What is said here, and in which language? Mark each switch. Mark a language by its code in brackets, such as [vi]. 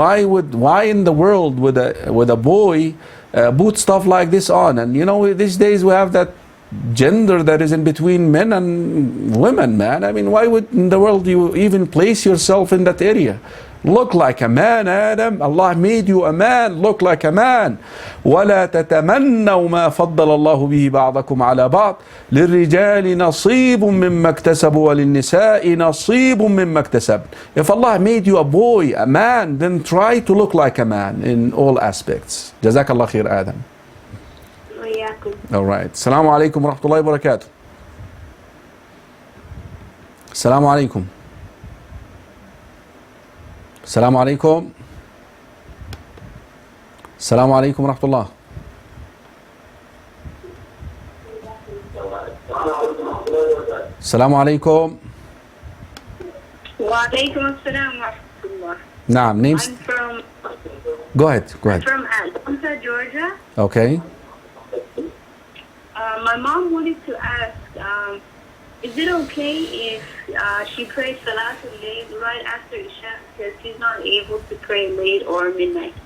[en] Why in the world would a boy put stuff like this on? And you know, these days we have that gender that is in between men and women, man. I mean, why would in the world you even place yourself in that area? Look like a man, Adam. Allah made you a man. Look like a man. [ar] ولا تتمنوا ما فضل الله به بعضكم على بعض للرجال نصيب مما اكتسبوا وللنساء نصيب مما اكتسب. [en] If Allah made you a boy, a man, then try to look like a man in all aspects. [ar] جزاك الله خير آدم. وإياكم. [en] All right. [ar] السلام عليكم ورحمة الله وبركاته. السلام عليكم. السلام عليكم. السلام عليكم ورحمة الله. السلام عليكم. وعليكم السلام ورحمة الله. نعم. [en] I'm Names. from Go ahead. I'm from Atlanta, Georgia. Okay. My mom wanted to ask, is it okay if she prays Salatul Layl right after Isha because she's not able to pray late or midnight?